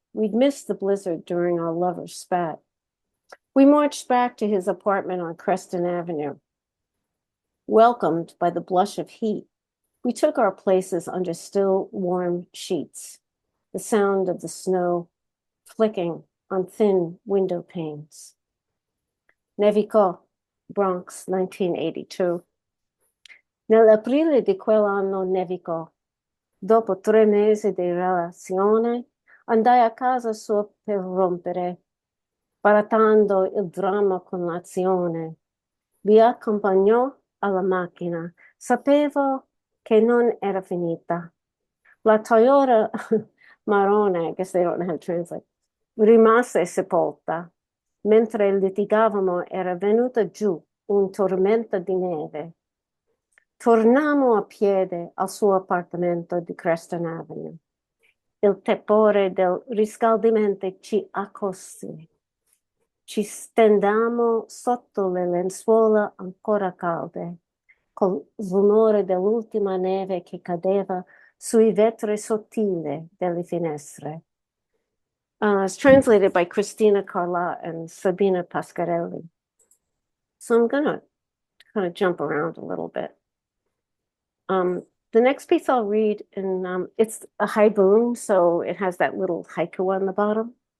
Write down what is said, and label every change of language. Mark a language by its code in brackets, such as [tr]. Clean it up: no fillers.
[en] We'd missed the blizzard during our lovers' spat. We marched back to his apartment on Creston Avenue. Welcomed by the blush of heat, we took our places under still, warm sheets, the sound of the snow flicking on thin window panes. [it] Nevicò, Bronx, 1982. Nell'aprile di quell'anno nevicò. Dopo 3 mesi di relazione, andai a casa sua per rompere, baratando il dramma con l'azione. Mi accompagnò alla macchina. Sapevo che non era finita. La Toyota marrone, [en] I guess they don't know how to translate, [it] rimase sepolta. Mentre litigavamo era venuta giù un tormento di neve. Tornammo a piedi al suo appartamento di Creston Avenue. Il tepore del riscaldamento ci accosì. Ci stendammo sotto le lenzuola ancora calde, col rumore dell'ultima neve che cadeva sui vetri sottili delle finestre. [en] It's translated by Christina Carla and Sabina Pascarelli. So I'm going to kind of jump around a little bit. The next piece I'll read, and it's a haiboom, so it has that little haiku on the bottom.